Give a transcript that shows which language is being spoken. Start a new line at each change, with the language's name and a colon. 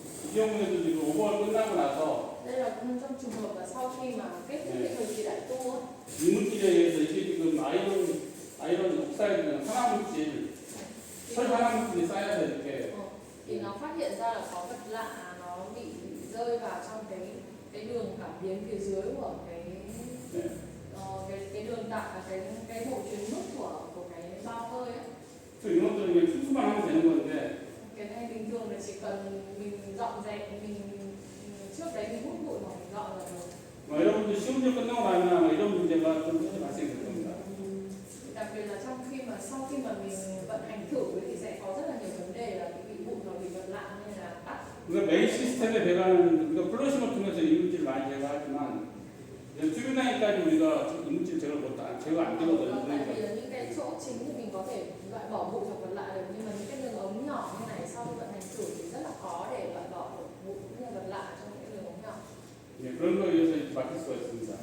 Korean: 이 경우에도 지금 오버가 끝나고 나서
Vietnamese: Đây là cũng trong trường hợp là sau khi mà kết thúc cái thời kỳ đại tu á,
Korean: 이물질에 의해서 이게 지금 아이론 옥사이드는 산화물질, 철산화물질이 쌓여서 이렇게
Vietnamese: thì nó phát hiện ra là có vật lạ nó bị rơi vào trong cái đường cảm biến phía dưới của
Korean: 네.
Vietnamese: cái đường tạo cái bộ truyền mức của cái bao hơi á.
Korean: 그 이것들은 그냥 출수만 하면 되는 건데
Vietnamese: Cái này bình thường là chỉ cần mình dọn dẹp mình trước đấy mình hút bụi hoặc mình dọn là được.
Korean: 여러분들 시험을 끝나고 나면 아마 이런 문제가 좀 발생될 겁니다.
Vietnamese: Đặc biệt là trong khi mà sau khi mà mình vận hành thử ấy, thì sẽ có rất là nhiều vấn đề là bị bụi và bị vật lạ nên là tắt.
Korean: 우리가 메인 시스템에 배가는 우리가 플러싱을 통해서 이물질을 많이 제거하지만 튜빙라인까지 우리가 이물질 제거 안 되거든요.
Vietnamese: Tại
Korean: 그러니까
Vietnamese: vì là những cái chỗ chính thì mình có thể loại bỏ bụi hoặc vật lạ được, nhưng mà những cái đường ống nhỏ như này sau khi vận hành thử thì rất là khó để loại bỏ được bụi cũng như vật lạ trong những cái đường ống nhỏ.
Korean: 예, 그런 거에 의해서 이제 막힐 수가 있습니다.